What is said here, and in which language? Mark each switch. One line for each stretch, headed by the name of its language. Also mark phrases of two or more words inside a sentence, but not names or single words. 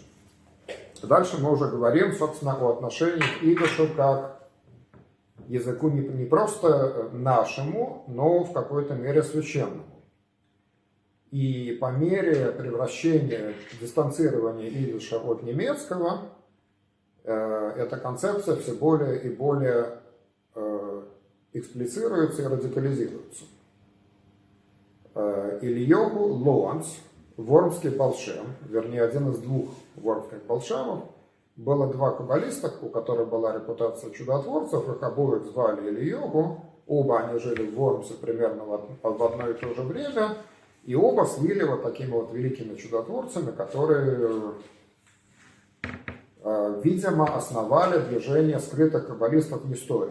Russian: Дальше мы уже говорим, собственно, о отношении к идишу как языку не просто нашему, но в какой-то мере священному. И по мере превращения, дистанцирования идиша от немецкого, эта концепция все более и более эксплицируется и радикализируется. Ильёгу Лоанц, Вормский Балшем, вернее, один из двух вормских балшемов, было два каббалиста, у которых была репутация чудотворцев, их обоих звали Ильёгу, оба они жили в Вормсе примерно в одно и то же время, и оба слыли вот такими вот великими чудотворцами, которые, видимо, основали движение скрытых каббалистов в истории.